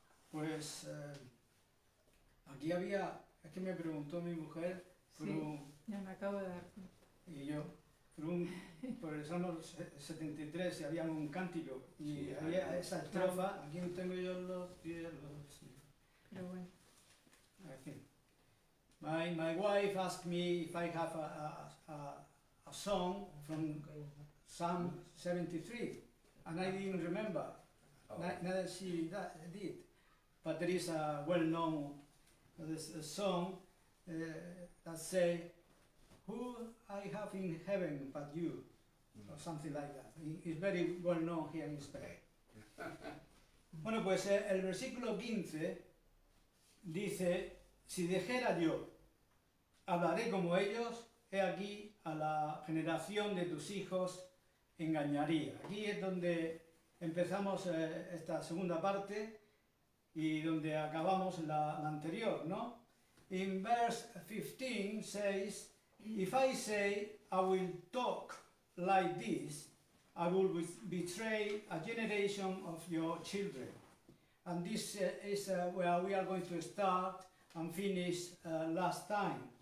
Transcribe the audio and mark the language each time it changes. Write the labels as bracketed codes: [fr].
[es] Pues aquí había, es que me preguntó mi mujer por Sí, ya me acabo de dar cuenta. y yo, por el Salmo 73 y había un cántico y Sí, había esa estrofa, aquí tengo yo los pies, Pero bueno. aquí. [en] My wife asked me if I have a song from Psalm 73 and I didn't remember. Oh, Neither she did. But there is a well-known a song that say, "Who I have in heaven but you," or something like that. It's very well known here in Spain. [es] Bueno, pues el versículo 15 dice, si dijera yo, hablaré como ellos, he aquí a la generación de tus hijos engañaría. Aquí es donde empezamos esta segunda parte y donde acabamos la anterior, ¿no? [en] In verse 15 says, if I say I will talk like this, I will betray a generation of your children. And this is where we are going to start and finish last time.